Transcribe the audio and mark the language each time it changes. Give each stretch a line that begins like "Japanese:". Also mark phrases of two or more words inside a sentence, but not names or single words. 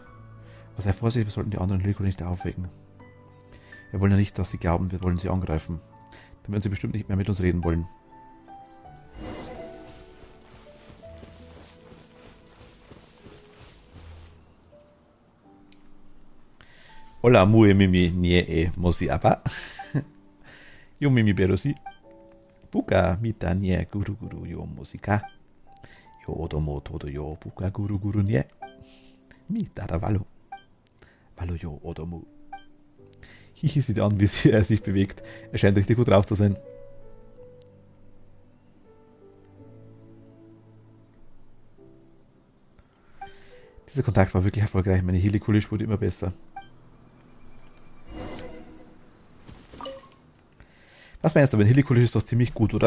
German: Aber sei vorsichtig, wir sollten die anderen Helico nicht aufwecken. Wir wollen ja nicht, dass sie glauben, wir wollen sie angreifen. Dann werden sie bestimmt nicht mehr mit uns reden wollen. Hola, mue mimi nie e mosi apa. Yo mimi berosi. Buka mita nie guru guru yo musika. Yo odomo todo yo buka guru guru nie. Mita da valo. Valo yo odomo. Hihi sieht an, wie er sich bewegt. Er scheint richtig gut drauf zu sein. Dieser Kontakt war wirklich erfolgreich. Meine Helico-Lisch wurde immer besser. Was meinst du, wenn Helico-Lisch ist doch ziemlich gut, oder?